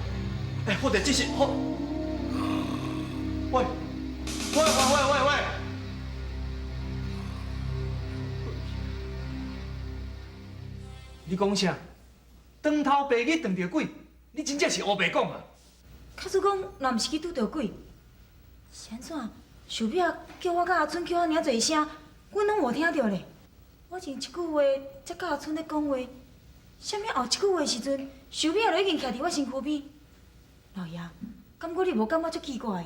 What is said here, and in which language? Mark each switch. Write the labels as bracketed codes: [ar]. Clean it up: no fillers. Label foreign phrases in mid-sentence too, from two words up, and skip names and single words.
[nan] 哎，或者这是好。喂，喂！你讲啥？长头白日撞着鬼？你真正是黑白讲啊！假使讲若毋是去拄着鬼，是安怎？秀美啊叫我甲阿春叫啊尔侪声，阮拢无听到咧。我前一句话才甲阿春咧讲话，啥物后一句话时阵，秀美啊就已经徛伫我身躯边。老爷，感觉你无感觉足奇怪的？